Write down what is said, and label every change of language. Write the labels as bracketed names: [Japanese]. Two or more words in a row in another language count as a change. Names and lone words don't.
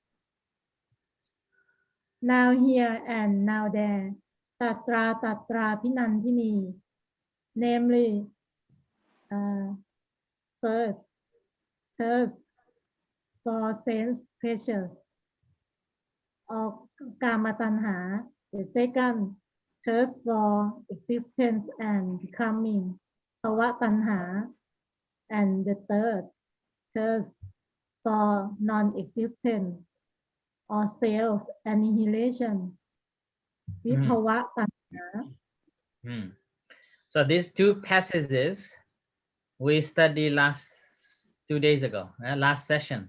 [English] Now here and now there, [Pali] tatra pinantini, [English] namely, first, thirst for sense pleasures of [Pali] kama tanha. [English] The second, thirst for existence and becoming, [Pali] bhava tanha. [English] And the third, thirst for non-existence or self-annihilation, [Pali] vibhava tanha. [English] So these two passages we studied last 2 days ago, last session.